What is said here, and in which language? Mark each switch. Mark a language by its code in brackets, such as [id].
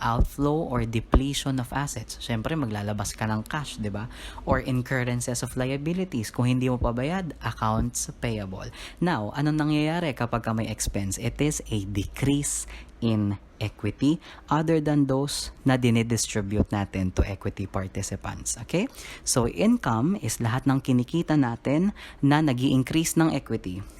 [en] Outflow or depletion of assets. [tl] Siyempre, maglalabas ka ng cash, di ba? [en] Or incurrences of liabilities. [tl] Kung hindi mo pabayad, [en] accounts payable. Now, [tl] anong nangyayari kapag may [en] expense? It is a decrease in equity other than those [tl] na dinidistribute natin [en] to equity participants. [tl] Okay? [en] So, income is [tl] lahat ng kinikita natin na nag-i-increase ng equity.